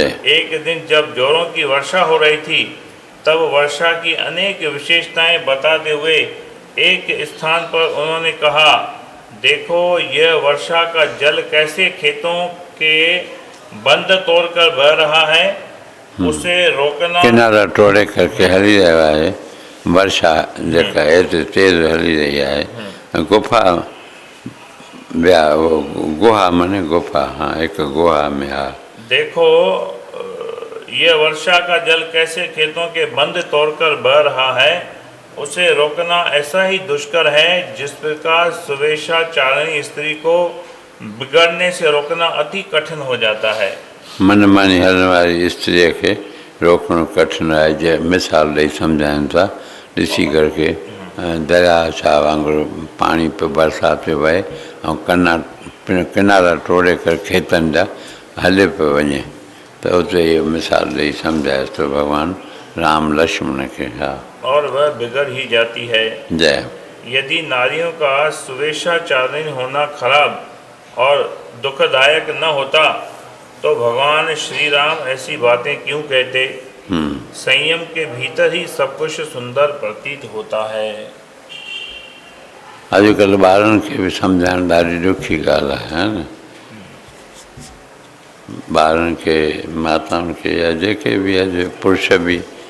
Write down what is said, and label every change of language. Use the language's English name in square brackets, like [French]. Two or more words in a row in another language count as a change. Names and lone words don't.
[Hindi] एक दिन जब जोरों की वर्षा हो रही थी, तब वर्षा की अनेक विशेषताएं बताते हुए एक स्थान पर उन्होंने कहा, देखो यह वर्षा का जल कैसे खेतों के बंद तोड़कर बह रहा है, उसे रोकना। [Sindhi] किनारा तोड़े करके हली रहा है वर्षा, जेका एतिरी तेज हली रही है। [Hindi] गुफा गुहा माने गुफा, हाँ एक गुहा में। हाँ देखो यह वर्षा का जल कैसे खेतों के बंद तोड़कर बह रहा है, उसे रोकना ऐसा ही दुष्कर है जिस प्रकार सुवेशाचारिणी स्त्री को बिगड़ने से रोकना अति कठिन हो जाता है। [Sindhi] मन मानी हलण वारी स्त्री के रोकणो कठिन है। जो मिसाल ॾेई सम्झाइनि था, ॾिसी करके दरिया छा वांगुरु पाणी पे बरसाति पे वहे ऐं किनारा तोड़े कर खेतनि जा हले पियो वञे, त उते इहो मिसाल ॾेई सम्झाए थो भगवान राम लक्ष्मण के। [Hindi] हाँ और वह बिगड़ ही जाती है। जय। यदि नारियों का सुवेशाचारिणी होना खराब और दुखदायक न होता तो भगवान श्री राम ऐसी बातें क्यों कहते। संयम के भीतर ही सब कुछ सुंदर प्रतीत होता है। [Sindhi] अॼुकल्ह ॿारनि खे बि सम्झाइण ॾाढी ॾुखी ॻाल्हि आहे न। ॿारनि खे, माताउनि खे या जेके बि अॼु पुरुष बि